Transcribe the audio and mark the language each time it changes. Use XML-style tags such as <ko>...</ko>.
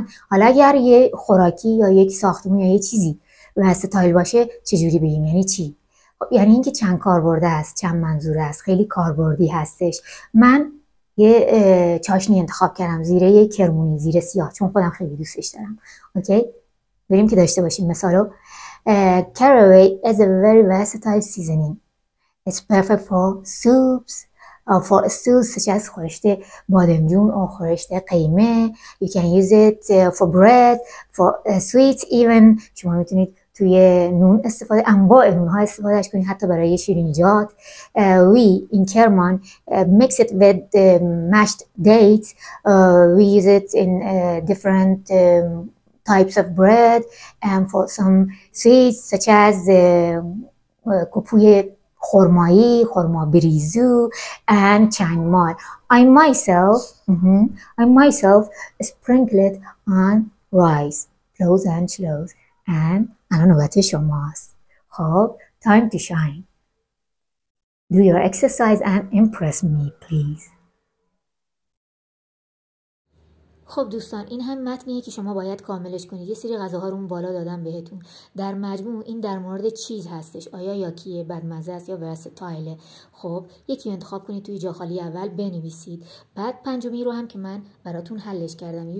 <fa>حالا اگر یه خوراکی یا یک ساختمون یا یه چیزی ورستایل باشه چجوری بگیم؟ یعنی چی؟ خب یعنی اینکه چند کاربرده است، چند منظوره است، خیلی کاربردی هستش. من یه چاشنی انتخاب کردم زیره یه کرمونی، زیره سیاه، چون خودم خیلی دوستش دارم. اوکی؟ بریم که داشته باشیم مثالو.</fa> <en>Caraway is a very versatile seasoning. It's perfect for soups, for stews such as خورشت بادمجون or خورشت قیمه. You can use it for bread, for sweets even.</en> <fa>شما میتونید توی نون انواع نون‌ها استفادهش کنید، حتی برای شیرینیجات.</fa> <en>We in Kerman mix it with mashed dates. We use it in different types of bread and for some sweets such as کپوی خرمایی، خرما بریزو and چنگمال. I myself sprinkle it on rice, close and close.</en> <fa>and الان نوبت شماست.</fa> <en>خب time to shine. Do your exercise and impress me please.</en> <fa>خب دوستان، این هم متنیه که شما باید کاملش کنید. یه سری غذاها رو اون بالا دادم بهتون. در مجموع این در مورد چیز هستش. آیا یاکیه، بدمزه است یا ورستایله. خب یکی انتخاب کنید توی جا خالی اول بنویسید. بعد پنجمی رو هم که من براتون حلش کردم.</fa>